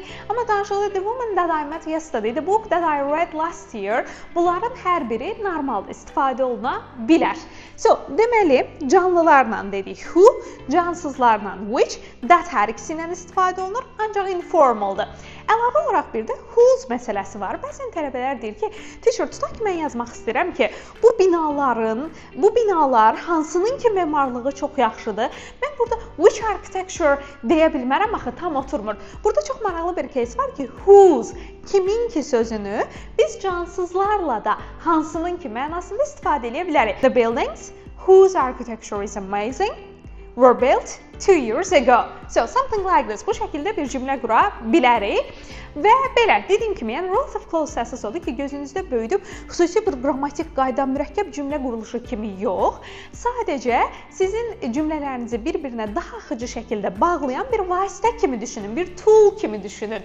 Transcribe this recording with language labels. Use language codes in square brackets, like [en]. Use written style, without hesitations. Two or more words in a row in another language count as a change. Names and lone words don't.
[az] Amma danışıqda [en] the woman that I met yesterday, the book that I read last year. [az] Bunların hər biri normaldır, istifadə oluna bilər. So, deməli, canlılarla dedik who, cansızlarla which, that hər ikisindən istifadə olunur, ancaq informaldır. Əlavə olaraq bir də whose məsələsi var. Bəzən tələbələr deyir ki, teacher, tutaq ki, mən yazmaq istəyirəm ki, bu binalar hansının ki memarlığı çox yaxşıdır. Mən burada [en] which architecture [az] deyə bilmərəm, axı tam oturmur. Burada çox maraqlı bir case var ki, whose, kimin ki sözünü biz cansızlarla da hansının ki mənasında istifadə edə bilərik. [en] The buildings whose architecture is amazing were built 2 years ago. So, something like this. [az] Bu şəkildə bir cümlə qura bilərik. Və belə, dediyim kimi, yəni [en] relative clause [az] əsas odur ki, gözünüzdə böyüdüb xüsusi bir qrammatik qayda, mürəkkəb cümlə quruluşu kimi yox, sadəcə sizin cümlələrinizi bir-birinə daha axıcı şəkildə bağlayan bir vasitə kimi düşünün, bir tool kimi düşünün.